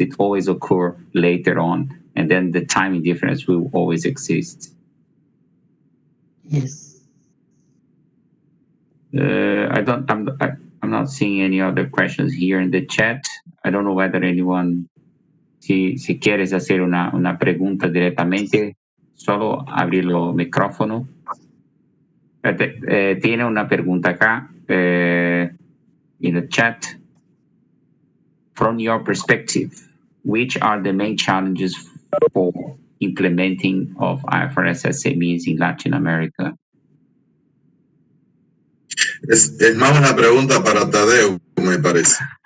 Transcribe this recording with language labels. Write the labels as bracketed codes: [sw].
[en] It always occurs later on, and then the timing difference will always exist. Yes. I'm not seeing any other questions here in the chat. I don't know whether anyone, [es] si quieres hacer una pregunta directamente, solo abrir el micrófono. Tiene una pregunta acá [en] in the chat. From your perspective, which are the main challenges for implementing of IFRS SMEs in Latin America? [es] Es más una pregunta para Tadeu, me parece.